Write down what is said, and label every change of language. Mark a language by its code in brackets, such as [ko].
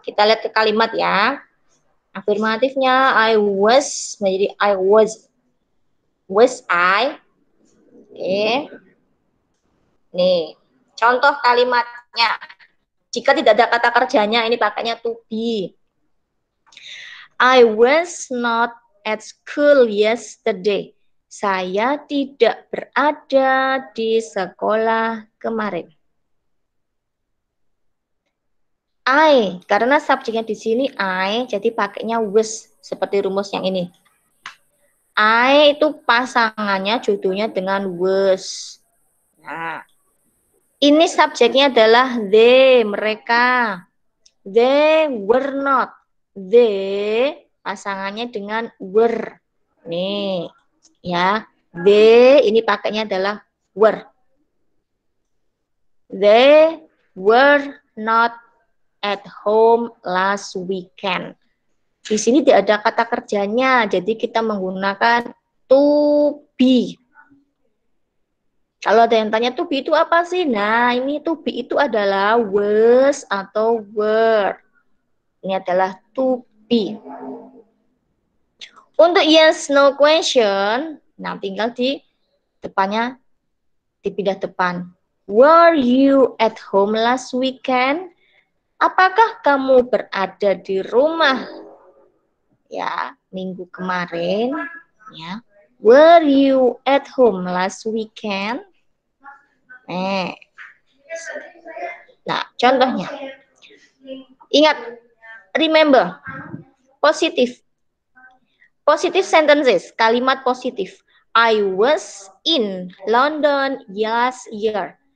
[id] Kita lihat ke kalimat ya. Afirmatifnya I was menjadi I was. [en] Was I. [id] Oke. Nih, contoh kalimatnya. Jika tidak ada kata kerjanya, ini pakainya to be. [en] I was not at school yesterday. [id] Saya tidak berada di sekolah kemarin. I, karena subjeknya di sini I, jadi pakainya was seperti rumus yang ini. I itu pasangannya judulnya dengan was. Nah, ini subjeknya adalah they, mereka. [en] They were not. [id] They pasangannya dengan were. Nih, ya. They ini pakainya adalah [en] were. They were not at home last weekend. [id] Di sini tidak ada kata kerjanya, jadi kita menggunakan to be. Kalau ada yang tanya to be itu apa sih? Nah, ini to be itu adalah was atau were. Ini adalah to be. Untuk yes no question, nah tinggal di depannya dipindah depan. [en] Were you at home last weekend? [id] Apakah kamu berada di rumah ya minggu kemarin? Ya. [en] Were you at home last weekend? [id] Nah, contohnya. Ingat, remember, positif. [en] Positive sentences, [id] kalimat positif. [en] I was in London last year.